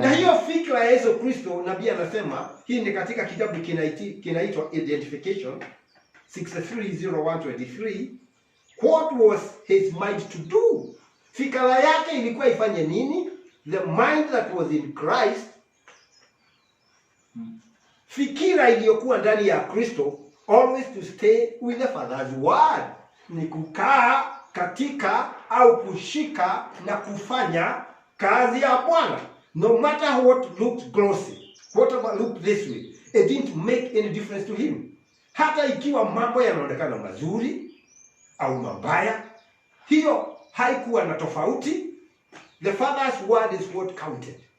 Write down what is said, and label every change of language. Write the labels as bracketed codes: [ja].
[sw] Na hiyo fikra ya Yesu Kristo, nabii anasema, hii ni katika kitabu kinaitwa Identification 63:01-23. [en] What was his mind to do? [sw] Fikra yake ilikuwa ifanye nini? [en] The mind that was in Christ, [sw] fikira iliyokuwa ndani ya Kristo, [en] always to stay with the Father's word. [sw] Ni kukaa katika au kushika na kufanya kazi ya Bwana. [en] No matter what looked glossy, whatever looked this way, it didn't make any difference to him. [sw] Hata ikiwa mambo yanaonekana mazuri au mabaya, hiyo haikuwa na tofauti. [en] The Father's word is what counted.